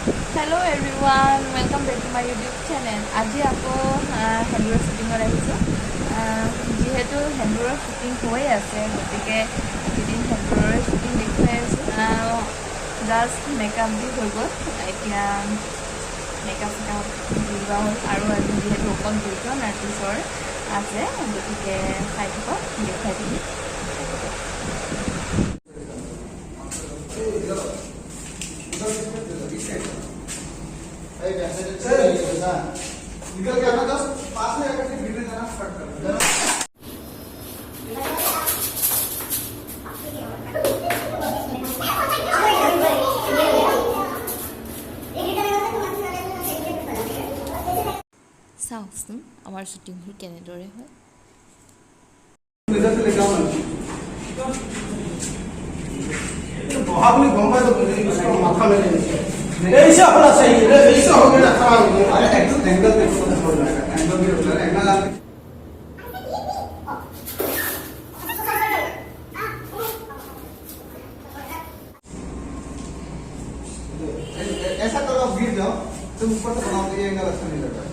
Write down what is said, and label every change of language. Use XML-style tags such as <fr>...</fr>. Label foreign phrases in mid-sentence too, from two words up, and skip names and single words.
<en>Hello everyone, welcome back to my YouTube channel.</en> <as>আজি আকৌ হেণ্ডুৰৰ শ্বুটিঙত আহিছোঁ। যিহেতু হেণ্ডুৰৰ শ্বুটিং হৈ আছে, গতিকে এদিন হেণ্ডুৰৰ শ্বুটিং দেখুৱাই আছোঁ। জাষ্ট মেকআপ দি হৈ গ'ল, এতিয়া</as> <en>makeup checkup</en> <as>দিওৱা হ'ল আৰু আজি যিহেতু অকল দুজন আৰ্টিষ্টৰ আছে, গতিকে চাই থাকক, দেখুৱাই দিম।</as> <hi>निकल के आना, बस पास में आकर के वीडियो देना स्टार्ट कर देना।</hi> <as>চাওকচোন আমাৰ শ্বুটিংবোৰ কেনেদৰে হয়।</as> <hi>इधर से लेके आओ ना। आपने बम्बई तो इसको माथा में लेने ऐसा होना चाहिए, ऐसा हो गया खराब हो गया। अरे एंगल पे फोकस हो जाएगा, एंगल भी होता है, एंगल आप ऐसा करो, आप गिर जाओ, तुम ऊपर से बनाओ, ये एंगल अच्छा नहीं लगता।</hi>